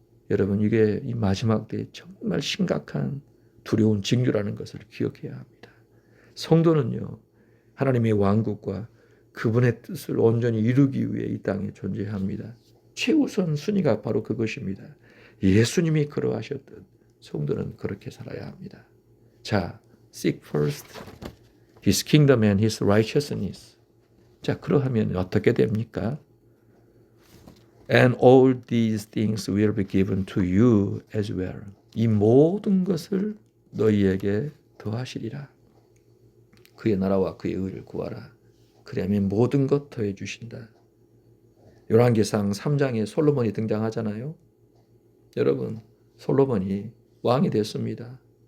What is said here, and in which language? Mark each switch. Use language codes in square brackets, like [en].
[ko] 여러분, 이게 이 마지막 때에 정말 심각한 두려운 징조라는 것을 기억해야 합니다. 성도는요, 하나님의 왕국과 그분의 뜻을 온전히 이루기 위해 이 땅에 존재합니다. 최우선 순위가 바로 그것입니다. 예수님이 그러하셨듯 성도는 그렇게 살아야 합니다. [en] 자, seek first His kingdom and His righteousness. [ko] 자, 그러하면 어떻게 됩니까? [en] And all these things will be given to you as well. [ko] 이 모든 것을 너희에게 더하시리라. 그의 나라와 그의 의를 구하라. 그러면 모든 것 더해 주신다. 열왕기상 3장에 솔로몬이 등장하잖아요. 여러분, 솔로몬이 왕이 됐습니다.